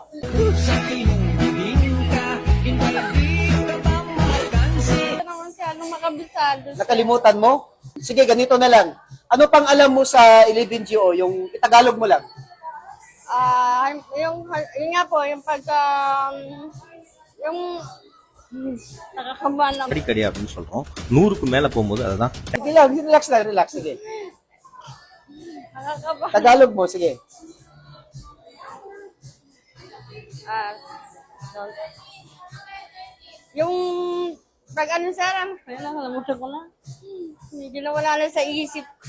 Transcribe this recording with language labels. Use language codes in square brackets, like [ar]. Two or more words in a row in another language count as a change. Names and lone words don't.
[tl] Hindi ka naman masyadong makabisado. Nakalimutan mo? Sige, ganito na lang. Ano pang alam mo sa 11GO? Yung Tagalog mo lang. Yun nga po, yung pagka, yung, nakakabahan lang. [ta] அடிக்கடி அப்படின்னு சொல்றோம் 100க்கு மேல போகும்போது அதுதான் [tl] Sige lang, relax lang, relax. Sige. Nakakabahan. Tagalog mo, sige. Don't- yung, pag ano sir, ayun na, nakalimutan ko na. Hindi na wala na sa isip.